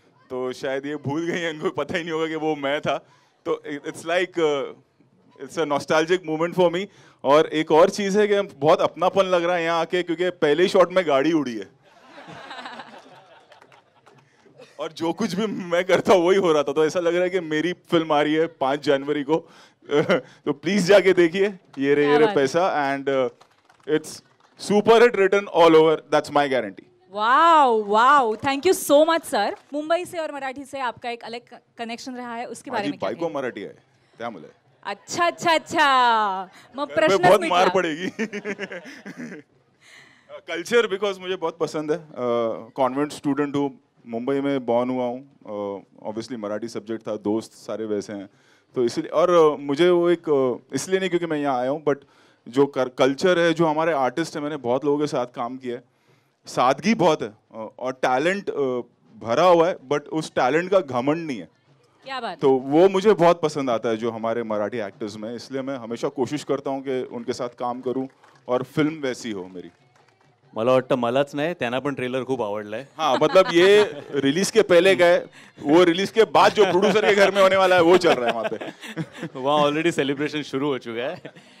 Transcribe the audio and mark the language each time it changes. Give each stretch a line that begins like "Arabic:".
Hindi: तो शायद ये भूल गई हैं, इनको पता ही नहीं होगा कि वो मैं था. तो
English: It's like it's a nostalgic moment for me.
Hindi: और एक और चीज़ है कि बहुत अपनापन लग रहा है यहाँ आके, क्योंकि पहले ही शॉट में गाड़ी उड़ी है और जो कुछ भी मैं करता हूँ वही हो रहा था. तो ऐसा लग रहा है कि मेरी फिल्म आ रही है 5 जनवरी को. तो प्लीज जाके देखिए ये रे पैसा.
English: And it's super hit written all over. That's my guarantee. Wow thank you so much sir.
Hindi: Mumbai से और मराठी से आपका एक अलग कनेक्शन रहा है, उसके बारे में क्या
Marathi: बायको मराठी आहे त्यामुळे. अच्छा मग प्रश्न
Hindi: बहुत मार पड़ेगी. कल्चर बिकॉज मुझे बहुत पसंद है. कॉन्वेंट स्टूडेंट हूँ, मुंबई में बॉर्न हुआ हूँ. ऑब्वियसली मराठी सब्जेक्ट था, दोस्त सारे वैसे हैं, तो इसलिए. और मुझे वो एक इसलिए नहीं क्योंकि मैं यहाँ आया हूँ, बट जो कल्चर है, जो हमारे आर्टिस्ट हैं, मैंने बहुत लोगों के साथ काम किया है. सादगी बहुत है और टैलेंट भरा हुआ है, बट उस टैलेंट का घमंड नहीं है. क्या बात. तो वो मुझे बहुत पसंद आता है जो हमारे मराठी एक्टर्स में. इसलिए मैं हमेशा कोशिश करता हूँ कि उनके साथ काम करूँ और फिल्म वैसी हो मेरी.
Marathi: मला वाटतं मलाच नाही, त्यांना पण ट्रेलर खूप आवडलाय.
Hindi: हाँ, मतलब ये रिलीज के पहले गए, वो रिलीज के बाद जो प्रोड्यूसर के घर में होने वाला है वो चल रहा है वहाँ पे. वहाँ ऑलरेडी सेलिब्रेशन सुरू हो चुका है.